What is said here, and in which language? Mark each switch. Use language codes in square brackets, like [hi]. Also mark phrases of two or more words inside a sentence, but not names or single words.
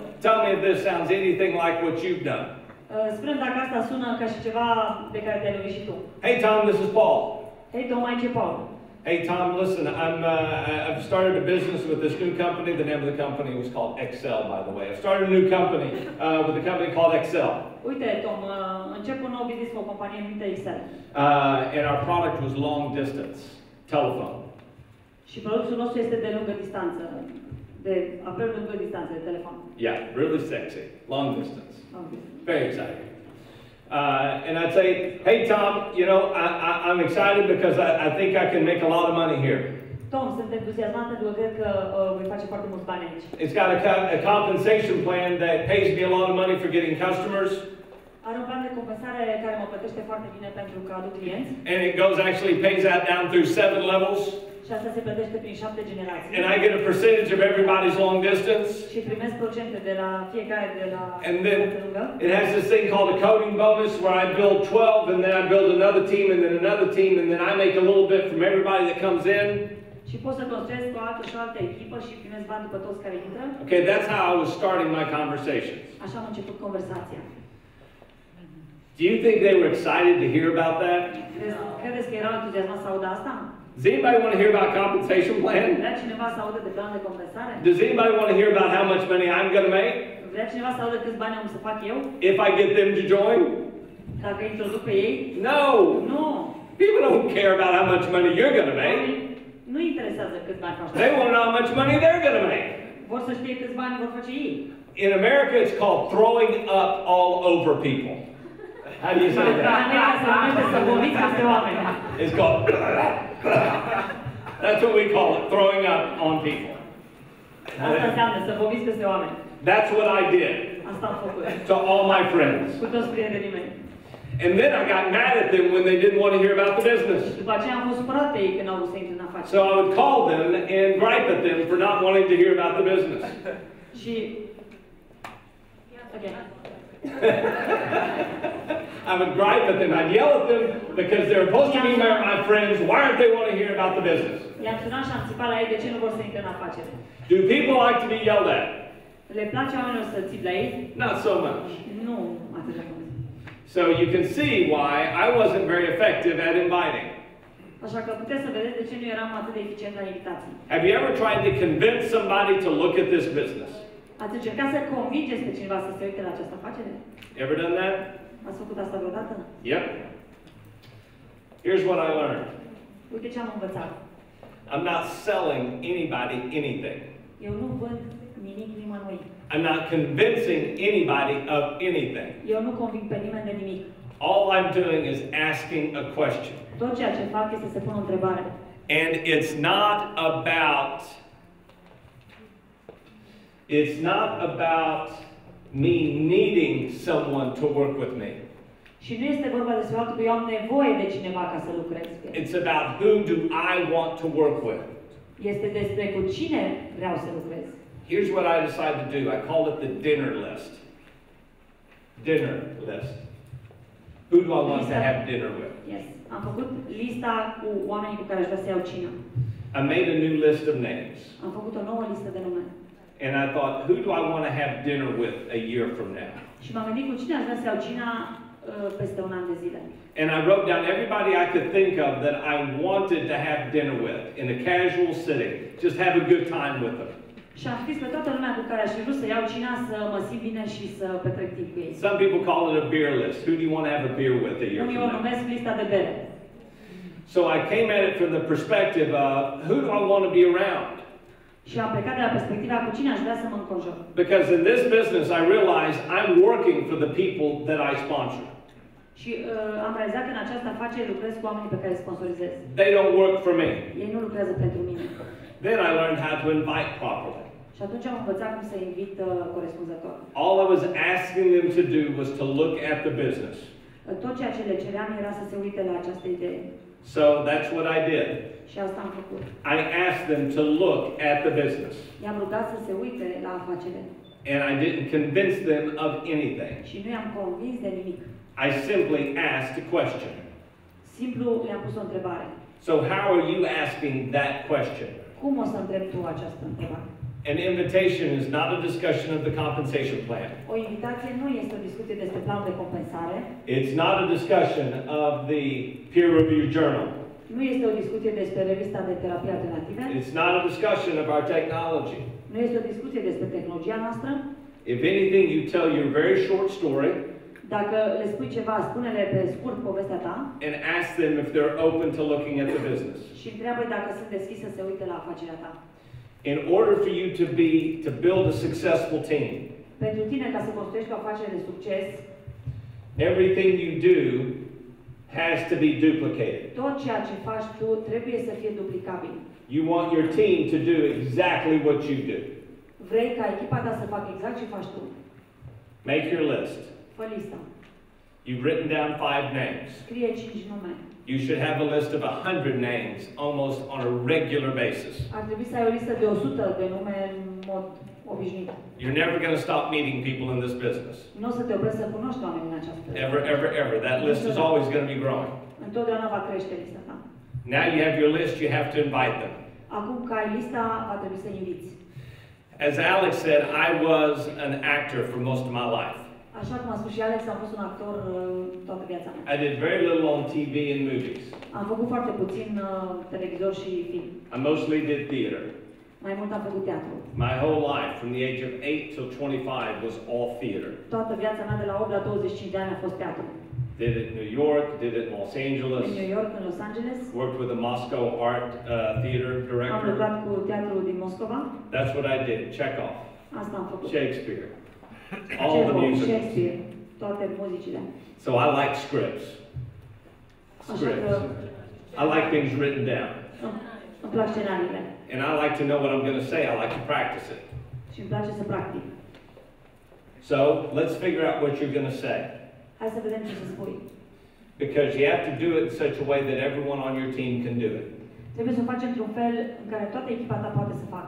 [en] Tell me if this sounds anything like what you've done. [ro] Spune-mi dacă asta sună ca și ceva de care te-ai lovit și tu. [en] Hey Tom, this is Paul. [ro] Hei Tom, aici e Paul. [en] Hey Tom, listen, I've started a business with this new company. The name of the company was called Excel, by the way. I've started a new company with a company called Excel. [ro] Uite, Tom, încep un nou business cu o companie numită Excel. [en] And our product was long distance. telephone. [ro] Și produsul nostru este de lungă distanță, de apel de lungă distanță, de telefon. [en] Yeah, really sexy, long distance. Very exciting. And I'd say, hey Tom, you know, I'm excited because I think I can make a lot of money here. Tom, [ro] sunt entuziasmat pentru că cred că voi face foarte mulți bani aici. [en] It's got a compensation plan that pays me a lot of money for getting customers. [ro] Are un plan de compensare care mă plătește foarte bine pentru că aduc clienți. [en] And it pays that down through 7 levels. [ro] Și asta se plătește prin 7 generații. [en] And I get a percentage of everybody's long distance. [ro] Și primesc procente de la fiecare de la [en] And then it has this thing called a coding bonus where I build 12 and then I build another team and then another team and then I make a little bit from everybody that comes in. [ro] Și pot să construiesc o altă și o altă echipă și primesc bani după toți care intră. [en] Okay, that's how I was starting my conversations. [ro] Așa am început conversația. [en] Do you think they were excited to hear about that? [ro] Credeți că erau entuziasmați să audă asta? [en] Does anybody want to hear about compensation plan? [ro] Vrea cineva să audă de plan de compensare? [en] Does anybody want to hear about how much money I'm going to make? [ro] Vrea cineva să audă câți bani am să fac eu? [en] If I get them to join? [ro] Dacă introduc pe ei? [en] No! [ro] Nu! [en] People don't care about how much money you're going to make. [ro] Nu interesează câți bani faci. [en] They want to know how much money they're going to make. [ro] Vor să știe câți bani vor face ei. [en] In America, it's called throwing up all over people. How do you say that? It's called. That's what we call it, throwing up on people. [ro] Asta înseamnă să vomiți peste oameni. [en] That's what I did. [ro] Asta am făcut. [en] To all my friends. [ro] Cu toți prietenii mei. [en] And then I got mad at them when they didn't want to hear about the business. [ro] După aceea am fost supărat pe ei când au vrut să intre în afaceri. [en] So I would call them and gripe at them for not wanting to hear about the business. [ro] Și okay. [en] I would gripe at them. I'd yell at them because they're supposed to be my friends. Why aren't they want to hear about the business? [ro] I-am sunat și am țipat la ei de ce nu vor să intre în afacere. [en] Do people like to be yelled at? [ro] Le place oamenilor să țip la ei? [en] Not so much. [ro] Nu atât de mult. [en] So you can see why I wasn't very effective at inviting. [ro] Așa că puteți să vedeți de ce nu eram atât de eficient la invitații. [en] Have you ever tried to convince somebody to look at this business? [ro] Ați încercat să convingeți pe cineva să se uite la această afacere? [en] Ever done that? [ro] Ați făcut asta vreodată? [en] Yep. Here's what I learned. [ro] Uite ce am învățat. [en] I'm not selling anybody anything. [ro] Eu nu vând nimic nimănui. [en] I'm not convincing anybody of anything. [ro] Eu nu conving pe nimeni de nimic. [en] All I'm doing is asking a question. [ro] Tot ceea ce fac este să pun o întrebare. [en] And it's not about me needing someone to work with me. [ro] Și nu este vorba despre faptul că eu am nevoie de cineva ca să lucrez. [en] It's about who do I want to work with. [ro] Este despre cu cine vreau să lucrez. [en] Here's what I decided to do. I called it the dinner list. Dinner list. Who do I want to have dinner with? Yes. [ro] Am făcut lista cu oamenii cu care aș vrea să iau cină. [en] I made a new list of names. [ro] Am făcut o nouă listă de nume. [en] And I thought, who do I want to have dinner with a year from now? [ro] Și m-am gândit cu cine aș vrea să iau cina peste un an de zile. [en] And I wrote down everybody I could think of that I wanted to have dinner with in a casual setting. Just have a good time with them. [ro] Și am scris pe toată lumea cu care aș fi vrut să iau cina, să mă simt bine și să petrec timp cu ei. [en] Some people call it a beer list. Who do you want to have a beer with a year [ro] Unii [en] from [ro] o [en] now? [ro] numesc lista de bere. [en] So I came at it from the perspective of who do I want to be around? [ro] Și am plecat de la perspectiva cu cine aș vrea să mă înconjur. [en] Because in this business I realized I'm working for the people that I sponsor. [ro] Și am realizat că în această afacere lucrez cu oamenii pe care îi sponsorizez. [en] They don't work for me. [ro] Ei nu lucrează pentru mine. [en] Then I learned how to invite properly. [ro] Și atunci am învățat cum să invit corespunzător. [en] All I was asking them to do was to look at the business. [ro] Tot ceea ce le ceream era să se uite la această idee. [en] So that's what I did. [ro] Și asta am făcut. [en] I asked them to look at the business. [ro] I-am rugat să se uite la afacere. [en] And I didn't convince them of anything. [ro] Și nu i-am convins de nimic. [en] I simply asked a question. [ro] Simplu le-am pus o întrebare. [en] So how are you asking that question? [ro] Cum o să întrebi tu această întrebare? [en] An invitation is not a discussion of the compensation plan. [ro] O invitație nu este o discuție despre planul de compensare. [en] It's not a discussion of the peer review journal. [ro] Nu este o discuție despre revista de terapie alternative. [en] It's not a discussion of our technology. [ro] Nu este o discuție despre tehnologia noastră. [en] If anything, you tell your very short story. [ro] Dacă le spui ceva, spune-le pe scurt povestea ta. [en] And ask them if they're open to looking at the business. [ro] Și întreabă dacă sunt deschiși să se uite la afacerea ta. [en] In order for you to build a successful team, [ro] pentru tine ca să construiești o afacere de succes, [en] everything you do has to be duplicated. [ro] Tot ceea ce faci tu trebuie să fie duplicabil. [en] You want your team to do exactly what you do. [ro] Vrei ca echipa ta să facă exact ce faci tu. [en] Make your list. [ro] Fă lista. [en] You've written down 5 names. [ro] Scrie 5 nume. [en] You should have a list of 100 names almost on a regular basis. [ro] Ar trebui să ai o listă de 100 de nume în mod obișnuit. [en] You're never going to stop meeting people in this business. [ro] Nu o să te oprești să cunoști oameni în această. [en] Ever. That list is always going to be growing. [ro] Întotdeauna va crește lista ta. [en] Now you have your list, you have to invite them. [ro] Acum că ai lista, va trebui să inviți. [en] As Alex said, I was an actor for most of my life. [ro] Așa cum a spus și Alex, am fost un actor toată viața mea. [en] I did very little on TV and movies. [ro] Am făcut foarte puțin televizor și film. [en] I mostly did theater. [ro] Mai mult am făcut teatru. [en] My whole life, from the age of 8 till 25, was all theater. [ro] Toată viața mea de la 8 la 25 de ani a fost teatru. [en] Did it in New York, did it in Los Angeles. [ro] În New York, în Los Angeles. [en] Worked with a Moscow art theater director. [ro] Am lucrat cu teatrul din Moscova. [en] That's what I did. Chekhov. [ro] Asta am făcut. [en] Shakespeare. All the music. [ro] Shakespeare. Toate muzicile. [en] So I like scripts. Scripts. I like things written down. [ro] Îmi plac scenariile. [en] And I like to know what I'm going to say. I like to practice it. [ro] Și îmi place să practic. [en] So let's figure out what you're going to say. [ro] Hai să vedem ce să spui. [en] Because you have to do it in such a way that everyone on your team can do it. [ro] Trebuie să o faci într-un fel în care toată echipa ta poate să facă.